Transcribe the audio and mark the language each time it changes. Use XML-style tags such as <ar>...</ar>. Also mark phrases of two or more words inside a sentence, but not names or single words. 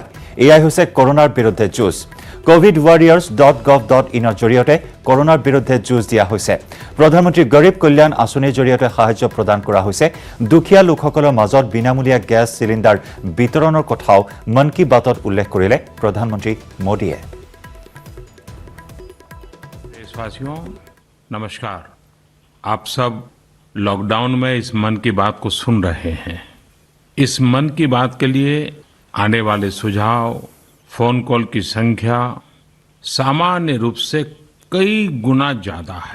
<as>এয়াই হৈছে কৰোনাৰ বিৰুদ্ধে যুঁজ। covidwarriors.gov.in জৰিয়তে কৰোনাৰ বিৰুদ্ধে যুঁজ দিয়া হৈছে। প্ৰধানমন্ত্ৰী গৰীব কল্যাণ আঁচনিৰ জৰিয়তে সাহায্য প্ৰদান কৰা হৈছে। দুখীয়া লোকসকলৰ মাজত বিনামূলীয়া গেছ চিলিণ্ডাৰ বিতৰণৰ কথাও মন কী বাতত উল্লেখ কৰিলে প্ৰধানমন্ত্ৰী মোদীয়ে।</as> <hi>देशवासियों नमस्कार। आप सब लॉकडाउन में इस मन की बात को सुन रहे हैं। इस मन की बात के लिए आने वाले सुझाव, फोन कॉल की संख्या सामान्य रूप से कई गुना ज्यादा है।</hi>